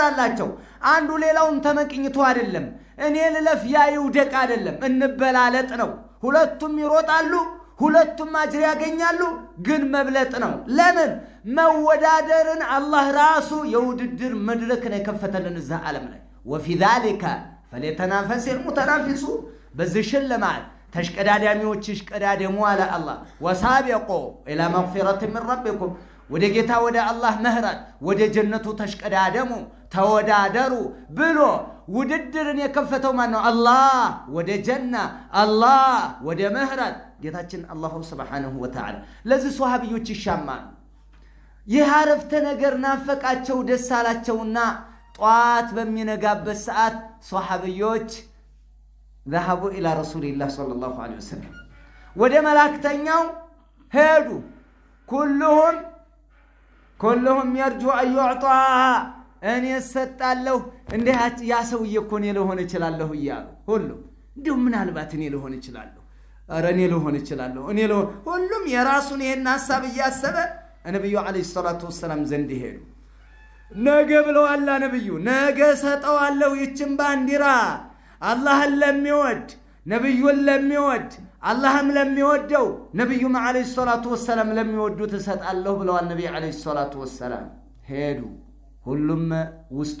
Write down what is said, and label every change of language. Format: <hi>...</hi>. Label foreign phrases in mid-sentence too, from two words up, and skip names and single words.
<am>አላቸው አንዱ ሌላውን ተመቅኝቶ አይደለም እኔ ልለፍ ያይውደቅ አይደለም እንበላለጥ ነው ሁለቱም ይሮጣሉ ሁለቱም አጅር ያገኛሉ ግን መብለጥ ነው ለምን መወዳደርን አላህ ራሱ የውድድር መድረክ ነው የከፈተልን እዛ ዓለም ላይ</am> <ar>وفي ذلك فليتنافس المتنافسون</ar> <am>በዚህ ሽልማት ተሽቀዳዳሚዎች ይሽቀዳደሙ አለ አላህ</am> <ar>وسابقوا إلى مغفرة من ربكم</ar> <am>ወደ ጌታ ወደ አላህ ምህረት ወደ ጀነቱ ተሽቀዳደሙ ተወዳደሩ ብሎ ውድድርን የከፈተው ማን ነው አላህ ወደ ጀና አላህ ወደ ምህረት ጌታችን</am> <ar>الله سبحانه وتعالى</ar> <am>ለዚህ ሷሃቢዎች ይሻማል ይህ አረፍተ ነገር ናፈቃቸው ደስ አላቸውና ጧት በሚነጋበት ሰዓት ሷሃቢዎች</am> <ar>ذهبوا الى رسول الله صلى الله عليه وسلم</ar> <am>ወደ መላእክተኛው ሄዱ</am> <ar>كلهم يرجو ان يعطى</ar> <am>እኔ ሰጣለሁ እንደ ያ ሰውዬ እኮ እኔ ልሆን እችላለሁ ይያሉ ሁሉ እንደው ምን አልባት እኔ ልሆን እችላለሁ አረ እኔ ልሆን እችላለሁ ሁሉም የራሱን ይሄን ሐሳብ ያሰበ ነብዩ</am> <ar>عليه الصلاة والسلام</ar> <am>ዘንድ ሄዱ ነገ ብለዋል ነብዩ ነገ ሰጠዋለሁ ይችን ባንዲራ አላህን ለሚወድ ነብዩን ለሚወድ አላህም ለሚወደው ነብዩም</am> <ar>عليه الصلاة والسلام</ar> <am>ለሚወዱት ሰጣለሁ ብለዋል ነብዩ</am> <ar>عليه الصلاة والسلام</ar> <am>ሄዱ ሁሉም ውስጡ</am>